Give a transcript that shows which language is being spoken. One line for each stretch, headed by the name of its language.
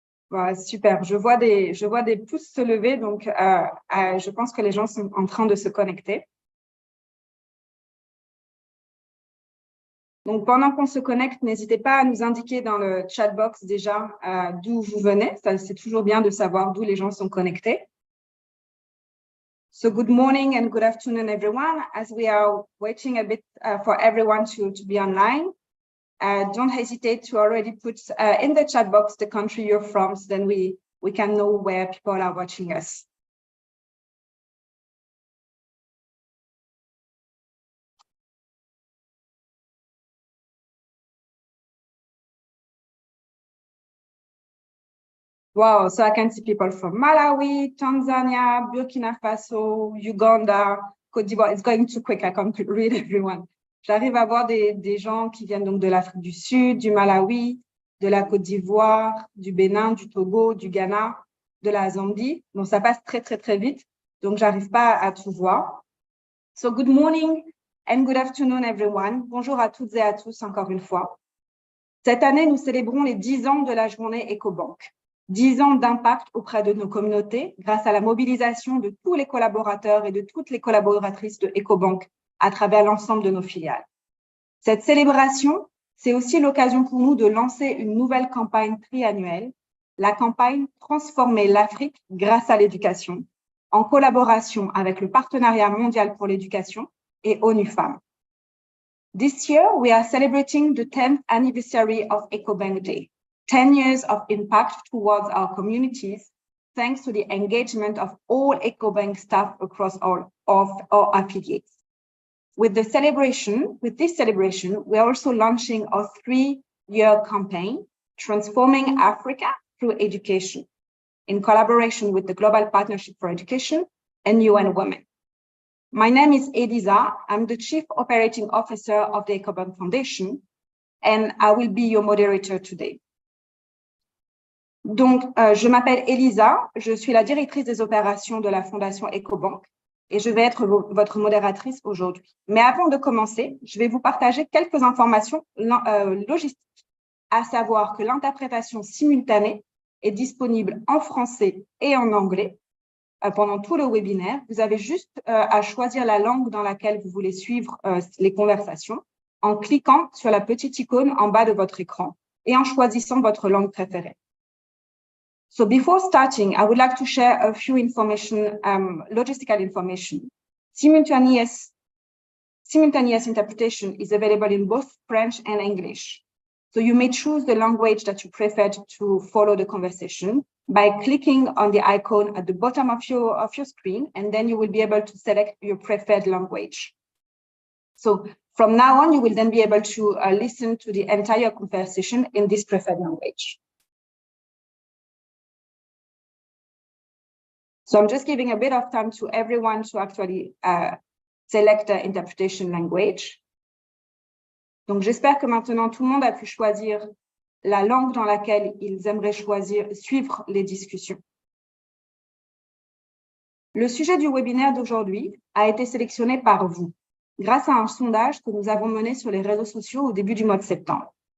French: Voilà, super, je vois des pouces se lever, donc je pense que les gens sont en train de se connecter. Donc, pendant qu'on se connecte, n'hésitez pas à nous indiquer dans le chat box déjà d'où vous venez. C'est toujours bien de savoir d'où les gens sont connectés.
English: So good morning and good afternoon, everyone. As we are waiting a bit for everyone to be online, don't hesitate to already put in the chat box the country you're from, so then we can know where people are watching us. Wow, so I can see people from Malawi, Tanzania, Burkina Faso, Uganda, Côte d'Ivoire. It's going too quick, I can't read everyone.
French: J'arrive à voir des gens qui viennent donc de l'Afrique du Sud, du Malawi, de la Côte d'Ivoire, du Bénin, du Togo, du Ghana, de la Zambie. Donc, ça passe très, très, très vite. Donc, j'arrive pas à tout voir.
English: So, good morning and good afternoon, everyone.
French: Bonjour à toutes et à tous, encore une fois. Cette année, nous célébrons les 10 ans de la journée Ecobank. 10 ans d'impact auprès de nos communautés grâce à la mobilisation de tous les collaborateurs et de toutes les collaboratrices de Ecobank à travers l'ensemble de nos filiales. Cette célébration, c'est aussi l'occasion pour nous de lancer une nouvelle campagne triannuelle, la campagne Transformer l'Afrique grâce à l'éducation, en collaboration avec le Partenariat mondial pour l'éducation et ONU Femmes.
English: This year, we are celebrating the 10th anniversary of Ecobank Day. 10 years of impact towards our communities, thanks to the engagement of all Ecobank staff across all of our affiliates. With this celebration, we are also launching our 3-year campaign, Transforming Africa Through Education, in collaboration with the Global Partnership for Education and UN Women. My name is Elisa. I'm the Chief Operating Officer of the Ecobank Foundation, and I will be your moderator today.
French: Donc, je m'appelle Elisa, je suis la directrice des opérations de la Fondation Ecobank et je vais être votre modératrice aujourd'hui. Mais avant de commencer, je vais vous partager quelques informations logistiques, à savoir que l'interprétation simultanée est disponible en français et en anglais pendant tout le webinaire. Vous avez juste à choisir la langue dans laquelle vous voulez suivre les conversations en cliquant sur la petite icône en bas de votre écran et en choisissant votre langue préférée.
English: So before starting, I would like to share a few information, logistical information. Simultaneous interpretation is available in both French and English. So you may choose the language that you prefer to follow the conversation by clicking on the icon at the bottom of your screen, and then you will be able to select your preferred language. So from now on, you will then be able to listen to the entire conversation in this preferred language. So I'm just giving a bit of time to everyone to actually select the interpretation language.
French: Donc, j'espère que maintenant, tout le monde a pu choisir la langue dans laquelle ils aimeraient suivre les discussions. Le sujet du webinaire d'aujourd'hui a été sélectionné par vous, grâce à un sondage que nous avons mené sur les réseaux sociaux au début du mois de septembre.